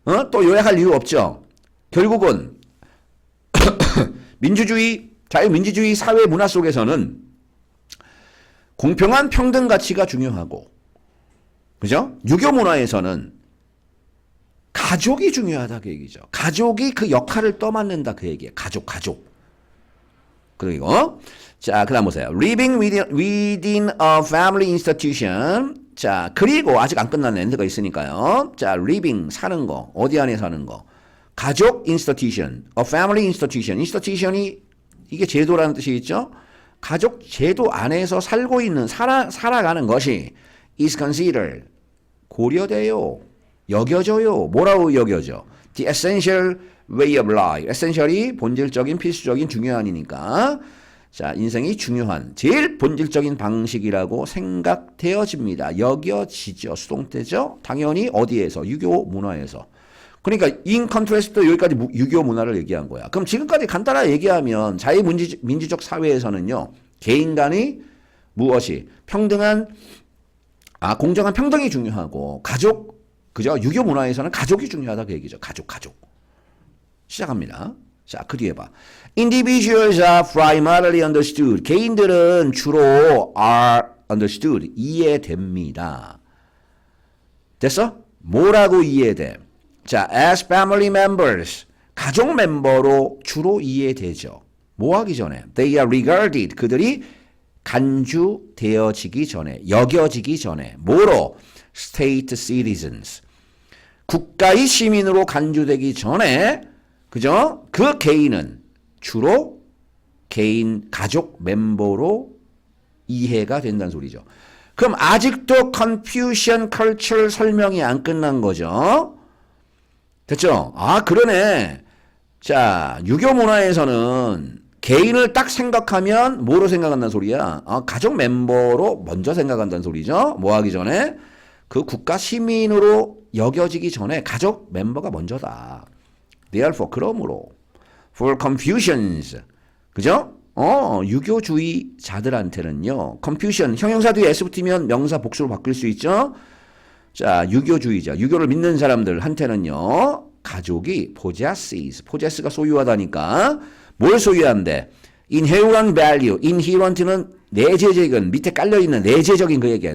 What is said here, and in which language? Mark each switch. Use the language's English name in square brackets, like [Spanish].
[Korean] 또 요약할 이유 없죠? 결국은 자유민주주의 사회 문화 속에서는 공평한 평등 가치가 중요하고, 그죠? 유교 문화에서는 가족이 중요하다 그 얘기죠. 가족이 그 역할을 떠맡는다 그 얘기예요. 가족. 그리고 자, 그다음 보세요. [English] Living within a family institution. [Korean] 자, 그리고 아직 안 끝난 엔드가 있으니까요. 자, living 사는 거. 어디 안에 사는 거. 가족 institution. [English] A family institution. [Korean] institution이 이게 제도라는 뜻이 있죠. 가족 제도 안에서 살고 있는 살아가는 것이 [English] is considered [Korean] 고려돼요. 여겨져요. 뭐라고 여겨져? [English] The essential way of life. [Korean] essential이 본질적인 필수적인 중요한이니까. 자, 인생이 중요한 제일 본질적인 방식이라고 생각되어집니다. 여겨지죠. 수동태죠. 당연히 어디에서? 유교 문화에서. 그러니까 [English] in contrast [Korean] 여기까지 유교 문화를 얘기한 거야. 그럼 지금까지 간단하게 얘기하면 자유민주적 사회에서는요. 개인 간의 무엇이? 공정한 평등이 중요하고 가족, 그죠? 유교 문화에서는 가족이 중요하다 그 얘기죠. 가족. 시작합니다. 자, 그 뒤에 봐. [English] Individuals are primarily understood. [Korean] 개인들은 주로 [English] are understood. [Korean] 이해됩니다. 됐어? 뭐라고 이해돼? 자, [English] as family members. [Korean] 가족 멤버로 주로 이해되죠. 뭐 하기 전에? [English] They are regarded. [Korean] 그들이 간주되어지기 전에, 여겨지기 전에. [English] 뭐로? State citizens. [Korean] 국가의 시민으로 간주되기 전에, 그죠? 그 개인은 주로 가족 멤버로 이해가 된다는 소리죠. 그럼 아직도 Confucian culture 설명이 안 끝난 거죠. 됐죠? 아, 그러네. 자, 유교 문화에서는 개인을 딱 생각하면 뭐로 생각한다는 소리야? 가족 멤버로 먼저 생각한다는 소리죠. 뭐 하기 전에? 그 국가 시민으로 여겨지기 전에 가족 멤버가 먼저다. [English] Therefore, [Korean] 그러므로 [English] for Confucians, [Korean] 그죠? 유교주의자들한테는요. Confucian, 형용사 뒤에 s 붙으면 명사 복수로 바뀔 수 있죠. 자, 유교주의자, 유교를 믿는 사람들한테는요. 가족이 possess가 소유하다니까 뭘 소유한대? [English] Inherent value, [Korean] inherent는 내재적인, 밑에 깔려있는 내재적인 그 얘기야.